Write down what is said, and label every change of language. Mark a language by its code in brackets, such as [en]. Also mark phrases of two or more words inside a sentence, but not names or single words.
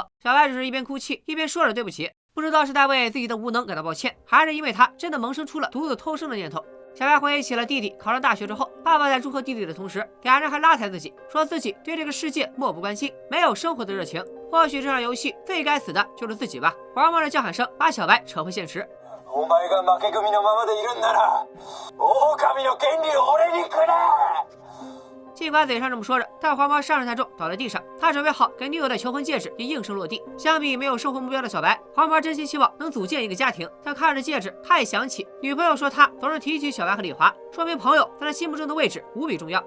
[zh] 小白只是一边哭泣一边说着对不起，不知道是在为自己的无能感到抱歉，还是因为他真的萌生出了独自偷生的念头。小白回忆起了弟弟考上大学之后，爸爸在祝贺弟弟的同时，俩人还拉踩自己，说自己对这个世界漠不关心，没有生活的热情。或许这场游戏最该死的就是自己吧。黄毛的叫喊声把小白扯回现实。 [ja] お前が負け組のままでいるんなら、狼の権利を俺にくれ！ [zh] 尽管嘴上这么说着，但黄毛伤势太重，倒在地上。他准备好给女友的求婚戒指也应声落地。相比没有生活目标的小白，黄毛真心希望能组建一个家庭。他看着戒指，他也想起女朋友说他总是提起小白和李华，说明朋友在他心目中的位置无比重要。